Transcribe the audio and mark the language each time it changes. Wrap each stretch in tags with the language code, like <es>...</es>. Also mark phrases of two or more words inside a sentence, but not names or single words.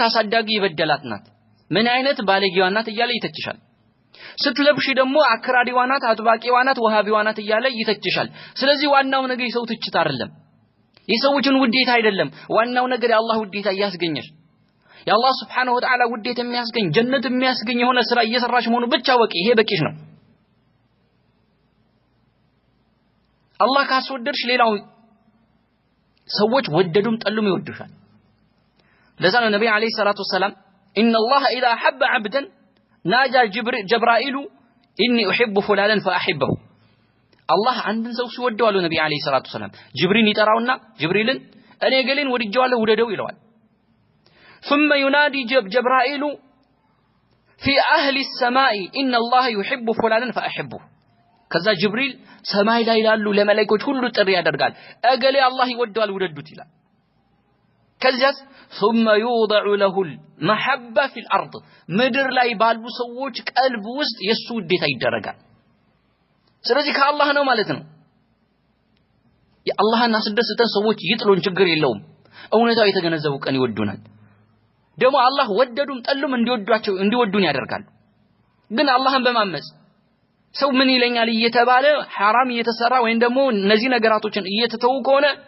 <am>አሳዳጊ ይበደላት ናት ምን አይነት ባለጊዋ ናት እያለ ይተችሻል ስትለብሽ ደግሞ አክራዲዋ ናት አጥባቂዋ ናት ወሃቢዋ ናት እያለ ይተችሻል ስለዚህ ዋናው ነገር የሰው ትችት አይደለም የሰዎችን ውዴታ አይደለም ዋናው ነገር የአላህ ውዴታ ያስገኘሽ የአላህ</am> <ar>سبحانه وتعالى</ar> <am>ውዴታ የሚያስገኝ ጀነት የሚያስገኝ የሆነ ስራ እየሰራሽ መሆኑ ብቻ ወቂ ይሄ በቂሽ ነው አላህ ካስወደድሽ ሌላው ሰዎች ወደዱም ጠሉም ይወዱሻል ለዛ ነው ነብዩ</am> <ar>عليه الصلاة والسلام ان الله اذا حب عبدا ناجى جبرائيل اني احب فلانا فاحبه الله</ar> <am>አንድን ሰው ሲወደው አሉ ነብዩ</am> <ar>عليه الصلاة والسلام</ar> <am>ጅብሪል ይጠራውና ጅብሪልን እኔ ገሌን ወድጄዋለሁ ውደደው ይለዋል</am> <ar>ثم ينادي جبرائيل في اهل السماء ان الله يحب فلانا</ar> <am>فاحبه ከዛ ጅብሪል ሰማይ ላይ ያሉ ለመላእክቶች ሁሉ ጥሪ ያደርጋል እገሌ አላህ ይወደዋል ውደዱት ይላል ከዚያስ</am> <ar>ثم يوضع له المحبه في الارض</ar> <am>ምድር ላይ ባሉ ሰዎች ቀልብ ውስጥ የሱ ውዴታ ይደረጋል ስለዚህ ከአላህ ነው ማለት ነው የአላህን አስደስተን ሰዎች ይጥሉን ችግር የለውም እውነታው የተገነዘቡ ቀን ይወዱናል ደግሞ አላህ ወደዱም ጠሉም እንዲወዱን ያደርጋሉ ግን አላህን በማመጽ ሰው ምን ይለኛል እየተባለ حرام እየተሰራ ወይም ደግሞ እነዚህ ነገራቶችን እየተተው ከሆነ</am>